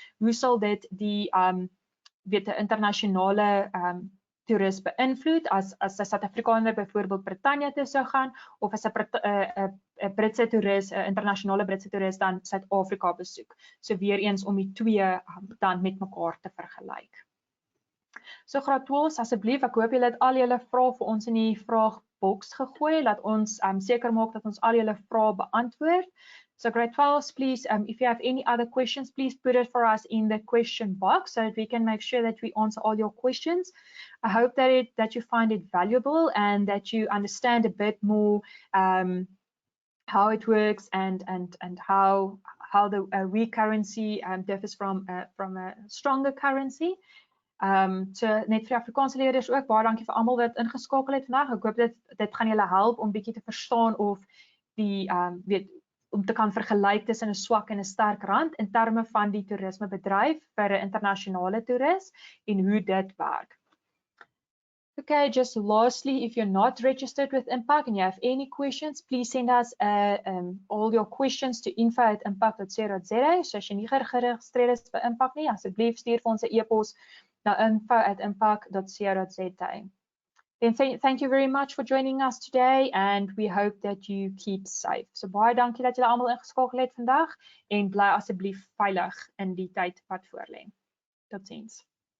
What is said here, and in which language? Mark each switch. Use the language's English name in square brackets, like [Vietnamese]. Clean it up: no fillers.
[Afrikaans] Hoe sal dit die 'n internasionale toerist beïnvloed as 'n Suid-Afrikaner byvoorbeeld Brittanje toe sou gaan of as 'n Britse toerist, 'n internasionale Britse toerist dan Suid-Afrika besoek. So weer eens om die twee dan met mekaar te vergelyk. So graad 12, asseblief, ek hoop julle het al julle vrae vir ons in die vraagboks gegooi. Laat ons seker maak dat ons al julle vrae beantwoord. [English] So grade 12, please, if you have any other questions, please put it for us in the question box so that we can make sure that we answer all your questions. I hope that you find it valuable and that you understand a bit more how it works and how the weak currency differs from a stronger currency. [Afrikaans] So net vir Afrikaanse leerders ook, baie dankie vir almal wat ingeskakel het vandag. Ek hoop dit gaan julle help om bietjie te verstaan of die om te kan vergelyk tussen 'n swak en 'n sterk rand in terme van die toerismebedryf vir 'n internasionale toerist en hoe dit werk. [English] Okay, just lastly, if you're not registered with Impact and you have any questions, please send us all your questions to info@impact.co.za. [Afrikaans] So as jy nie geregistreer is vir Impact nie, asseblief stuur vir ons 'n e-pos na info@impact.co.za. [English] Then thank you very much for joining us today and we hope that you keep safe. [Afrikaans] So baie dankie dat julle almal ingeskakel het vandag en bly asseblief veilig in die tyd wat voorlê. Totsiens.